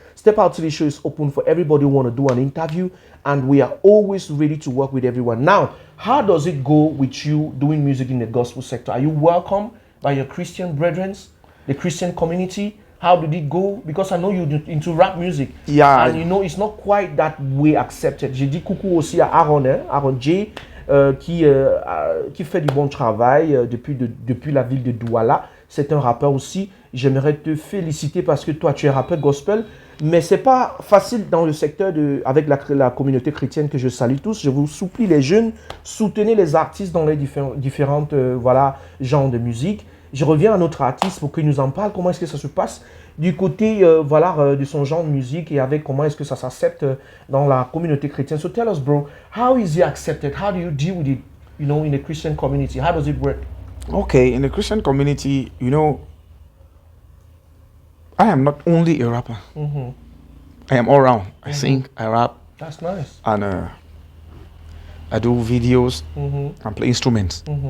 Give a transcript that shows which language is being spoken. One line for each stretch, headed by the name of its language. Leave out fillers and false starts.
English: Step Out TV show is open for everybody who want to do an interview, and we are always ready to work with everyone. Now, how does it go with you doing music in the gospel sector? Are you welcome by your Christian brethren, the Christian community? How did it go? Because I know you're into rap music. Yeah. And you know, it's not quite that way accepted.
French: J'ai dit coucou aussi à Aaron, Aaron J, qui fait du bon travail depuis la ville de Douala. C'est un rappeur aussi. J'aimerais te féliciter parce que toi, tu es rappeur gospel. Mais c'est pas facile dans le secteur avec la communauté chrétienne que je salue tous. Je vous supplie les jeunes, soutenez les artistes dans les différentes genres de musique. Je reviens à notre artiste pour qu'il nous en parle. Comment est-ce que ça se passe du côté de son genre de musique et avec comment est-ce que ça s'accepte dans la communauté chrétienne.
English: So tell us, bro, how is it accepted? How do you deal with it, in a Christian community? How does it work? Okay, in the Christian community, I am not only a rapper. I am all round. I sing, I rap. That's nice. And I do videos and play instruments.